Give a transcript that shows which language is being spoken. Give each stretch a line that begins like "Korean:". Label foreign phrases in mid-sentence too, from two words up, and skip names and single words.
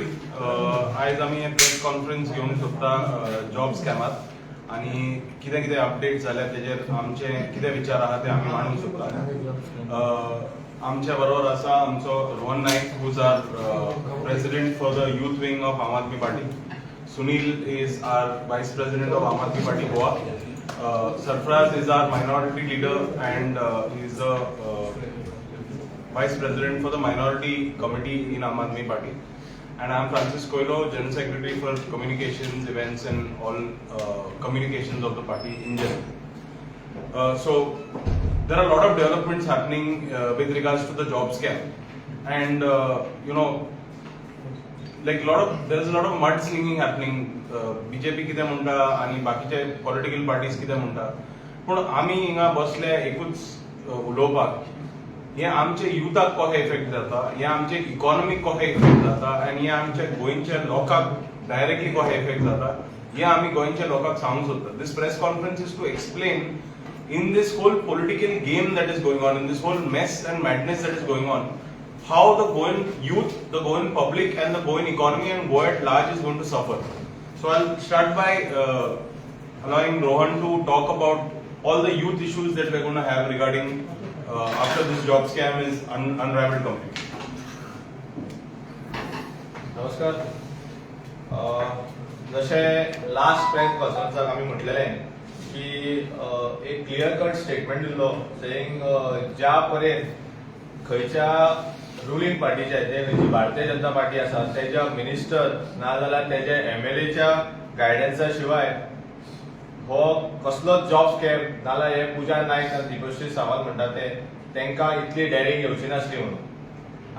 Konkani: आज आम्ही
English: press conference
Konkani: घेवन सोदता जॉब स्कॅमार आणि कितें कितें अपडेट जाल्या तेजेर आमचे कितें विचार आहा ते आमी मांडूंक सोदता. आमच्या बरोबर आसा आमचो
English: रोहन नाईक who's our president for the youth wing of Aam Aadmi Party. Sunil is our vice president of Aam Aadmi Party Goa. Sarfraz is our minority leader and he is the vice president for the minority committee in Aam Aadmi Party. And I am Francis Coelho, General Secretary for communications, events and all communications of the party in general. So there are a lot of developments happening with regards to the job scam, and there is a lot of mudslinging happening.
Konkani: बीजेपी कितें म्हणटा आनी बाकीचे
English: political parties
Konkani: कितें म्हणटा, पूण आमी हिंगा बसले एकूच उलोवपाक हे आमचे युथाक कशें इफेक्ट जाता, हे आमचे इकॉनॉमीक कशें इफेक्ट जाता आनी हे आमच्या गोंयच्या लोकांक डायरेक्टली कशें इफेक्ट जाता हे आमी गोंयच्या लोकांक सांगूंक सोदता.
English: This press conference is to explain in this whole political game that is going on, in this whole mess and madness that is going on, how the Goan youth, the Goan public and the Goan economy and Goa at large is going to suffer. So I'll start by allowing Rohan to talk about all the youth issues that we're going to have regarding after this job scam is unraveled completely.
Konkani: नमस्कार. जशे
English: last press
Konkani: कॉन्फरन्साक आमी म्हटलेलें की एक
English: clear cut statement
Konkani: दिल्लो सेइंग ज्या पर्यंत खंयच्या रुलिंग पार्टीचे जे भारतीय जनता पार्टी आसा तेच्या मिनिस्टर नाजाल्यार तेजे एमएलएच्या गायडन्सा शिवाय हो कसलोच
English: job scam
Konkani: नाजाल्यार हे पुजा नायक आनी दिपश्री सावंत म्हणटा ते तांकां इतली डेरिंग येवची नासली म्हणून.